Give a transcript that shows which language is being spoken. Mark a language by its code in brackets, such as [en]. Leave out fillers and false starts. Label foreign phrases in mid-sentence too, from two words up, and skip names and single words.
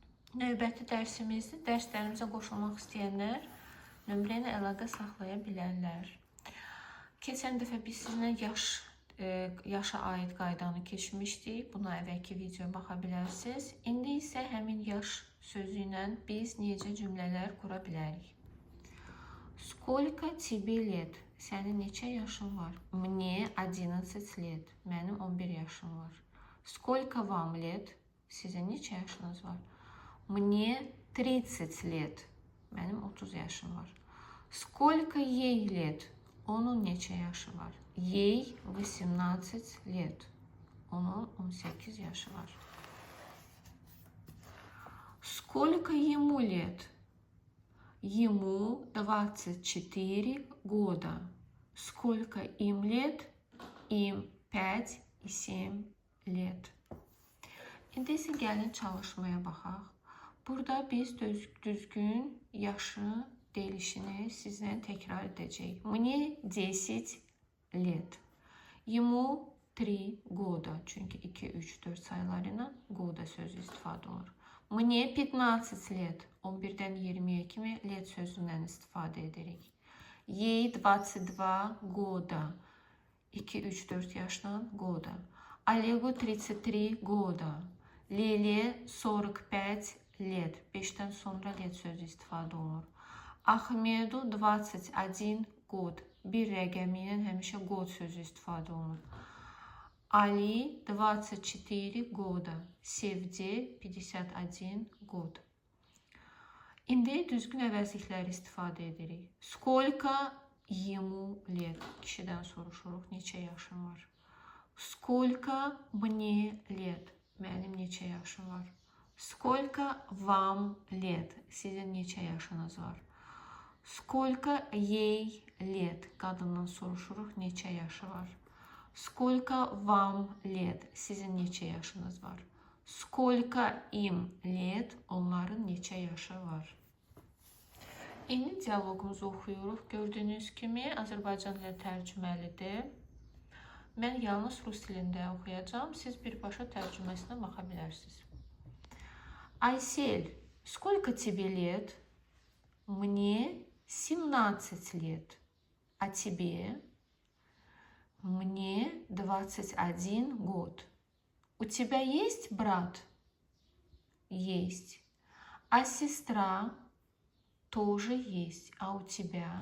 [az] Növbəti dərsimizdə dərslərimizə qoşulmaq istəyənlər nömrə ilə əlaqə saxlaya bilərlər. Keçən dəfə biz sizinlə yaşa aid qaydanı keçmişdik. Buna əvvəlki videoya baxa bilərsiniz. İndi isə həmin yaş sözü ilə biz necə cümlələr qura bilərik. [ru] Сколько тебе лет? [az] Sənin neçə yaşın var? [ru] Мне 11 лет. [az] Mənim 11 yaşım var. [ru] Сколько вам лет? [az] Sizin neçə yaşınız var? [ru] Мне 30 лет. [az] Mənim 30 yaşım var. [ru] Сколько ей лет? [az] Onun neçə yaşı var? [ru] Ей 18 лет. [az] Onun 18 yaşı var. [ru] Сколько ему лет? Ему 24 года. Сколько им лет? Им 5 и 7 лет. [az] İndi isə gəlin çalışmaya baxaq. Burada biz düzgün yaşı deyilişini sizlə təkrar edəcəyik. [ru] Мне 10 лет. Ему 3 года. [az] Çünki 2, 3, 4 sayılarıyla года sözü istifadə olunur. [ru] Мне 15 лет. [az] 11-dən 20-yə kimi let sözündən istifadə edirik. [ru] Ей 22 года. 2, 3, 4 yaşla года. Олегу 33 года. Leyliyə 45 лет. [az] 5-dən sonra let sözü istifadə olunur. [ru] Ahmedu 21 год. [az] Bir rəqəmi ilə həmişə год sözü istifadə olunur. [ru] Ali 24 года. Sevdi 51 год. [az] İndi düzgün əvəzlikləri istifadə edirik. [ru] Сколько ему лет? [az] Kişidən soruşuruq, neçə yaşın var? [ru] Сколько мне лет? [az] Mənim neçə yaşım var? [ru] Сколько вам лет? [az] Sizin neçə yaşınız var? [ru] Сколько ей лет? [az] Qadından soruşuruq, neçə yaşı var? [ru] Сколько вам лет? [az] Sizin neçə yaşınız var? [ru] Сколько им лет? [az] Onların neçə yaşı var? İndi dialoqumuzu oxuyuruq. Gördüyünüz kimi Azərbaycan dili tərcüməlidir. Mən yalnız rus dilində oxuyacağım. Siz birbaşa tərcüməsinə baxa bilərsiniz. [ru] Aysel, сколько тебе лет? Мне 17 лет. А тебе? Мне 21 год. У тебя есть брат? Есть. А сестра? Тоже есть. А у тебя?